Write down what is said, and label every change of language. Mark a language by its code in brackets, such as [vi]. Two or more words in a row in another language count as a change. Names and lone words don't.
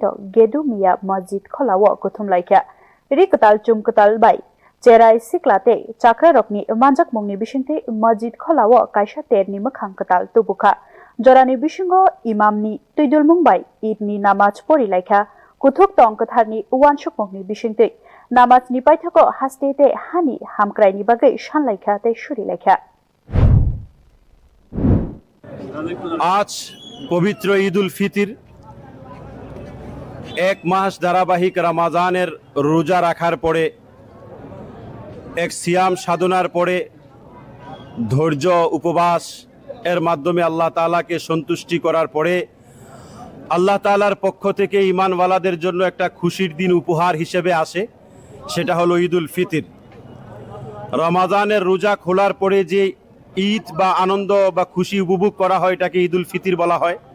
[trp] ro gedu miya masjid kholawo kuthum laikya rikatal chumkatal bai cherai siklate chakra rokni manjak mungni bishingte masjid kholawo kaisa terni makhang katal tubukha jorani bishingo imamni tuidul mungbai idni namaz pori laikha kuthuk tong katharni uwanshuk mungni bishingte namaz ni paithako hastete hani hamkraini bagai shan laikha te shuri laikha [bn] আজ পবিত্র ঈদুল ফিতর এক মাস ধারাবাহিক রমজানের রোজা রাখার পরে এক সিয়াম সাধনার পরে ধৈর্য উপবাস এর মাধ্যমে আল্লাহ তাআলাকে সন্তুষ্টি করার পরে আল্লাহ তাআলার পক্ষ থেকে ঈমানওয়ালাদের জন্য একটা খুশির দিন উপহার হিসেবে আসে সেটা হলো ঈদুল ফিতর রমজানের রোজা খোলার পরে যে ঈদ বা আনন্দ বা খুশি উপভোগ করা হয় এটাকে ঈদুল ফিতর বলা হয়